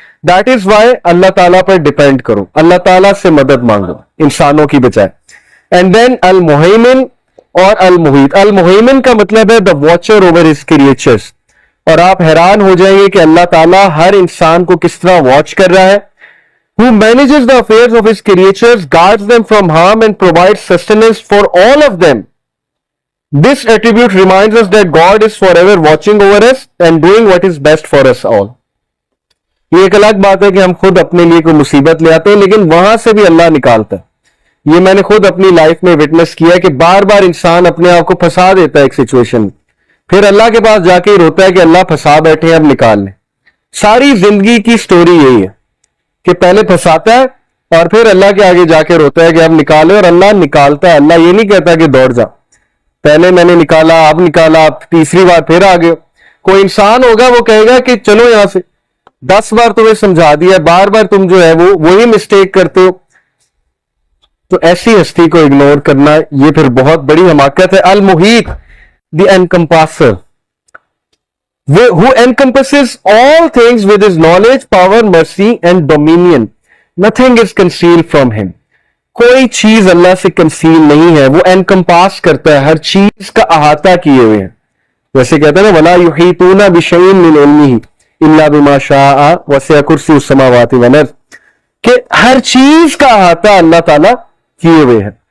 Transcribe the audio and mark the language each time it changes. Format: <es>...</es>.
<en>that is why</en> <ur>اللہ تعالیٰ پر depend کرو, اللہ تعالیٰ سے مدد مانگو انسانوں کی بجائے. اینڈ دین المحیمن اور المحیط. المحیمن کا مطلب ہے</ur> <en>The watcher over his creatures.</en> <ur>اور آپ حیران ہو جائیں گے کہ اللہ تعالیٰ ہر انسان کو کس طرح واچ کر رہا ہے.</ur> <en>who manages the affairs of his creatures, guards them from harm and provides sustenance for all of them. This attribute reminds us that God is forever watching over us and doing what is best for us all.</en> <ur>یہ ایک الگ بات ہے کہ ہم خود اپنے لیے کوئی مصیبت لے آتے ہیں, لیکن وہاں سے بھی اللہ نکالتا ہے. یہ میں نے خود اپنی لائف میں وٹنس کیا ہے کہ بار بار انسان اپنے آپ کو پھنسا دیتا ہے ایک سچویشن میں, پھر اللہ کے پاس جا کے روتا ہے کہ اللہ پھنسا بیٹھے ہیں, اب نکال لیں. ساری زندگی کی سٹوری یہی ہے کہ پہلے پھنساتا ہے اور پھر اللہ کے آگے جا کے روتا ہے کہ اب نکالے, اور اللہ نکالتا ہے. اللہ یہ نہیں کہتا کہ دوڑ جا, پہلے میں نے نکالا, اب نکالا, اب تیسری بار پھر آ گئے. کوئی انسان ہوگا وہ کہے گا کہ چلو یہاں سے, 10 بار تمہیں سمجھا دیا, بار بار تم جو ہے وہ وہی مسٹیک کرتے ہو. تو ایسی ہستی کو اگنور کرنا یہ پھر بہت بڑی حماقت ہے.</ur> <en>المحیط the encompasser, who encompasses all things with his knowledge, power, mercy and dominion. Nothing is concealed from him.</en> <ur>کوئی چیز اللہ سے کنسیل نہیں ہے, وہ encompass کرتا ہے, ہر چیز کا احاطہ کیے ہوئے ہیں. ویسے کہتے ہیں نا</ur> <ar>وَلَا يُحِيطُونَ بِشَيْءٍ مِّنْ عِلْمِهِ إِلَّا بِمَا شَاءَ وَسِعَ كُرْسِيُّهُ السَّمَاوَاتِ وَالْأَرْضِ,</ar> <ur>کہ ہر چیز کا احاطہ اللہ تعالیٰ کیے ہوئے ہے.</ur>